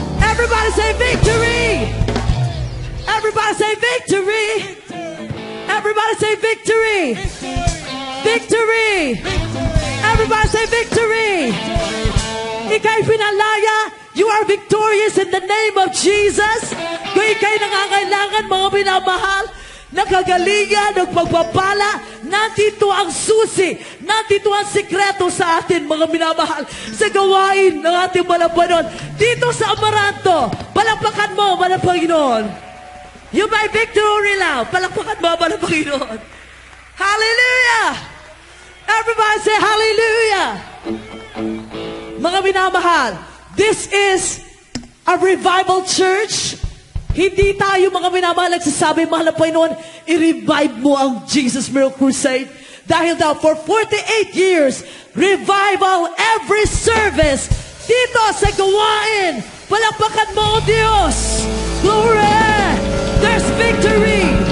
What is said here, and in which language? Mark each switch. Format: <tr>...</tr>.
<en>Everybody say victory. Everybody say victory. Everybody say victory. Victory. Everybody say victory.</en> <tl>Ika'y pinalaya.</tl> <en>You are victorious in the name of Jesus.</en> <tl>Kung ika'y nangangailangan, mga minamahal, nakagalingan, nagpagpapala, nandito ang susi, nandito ang sikreto sa atin, mga minamahal, sa gawain ng ating malampanon. Dito sa Amaranto, palakpakan mo, Panginoon.</tl> <en>You may victory now.</en> <tl>Palakpakan mo, Panginoon.</tl> <en>Hallelujah! Everybody say hallelujah!</en> <tl>Mga minamahal,</tl> <en>this is a revival church.</en> <tl>Hindi tayo mga minamahal nagsasabi, mahal na Panginoon, i-revive mo ang Jesus Miracle Crusade. Dahil daw,</tl> <en>for 48 years, revival every service</en> <tl>dito sa gawain. Palakpakan mo, Diyos.</tl> <en>Glory! There's victory.</en>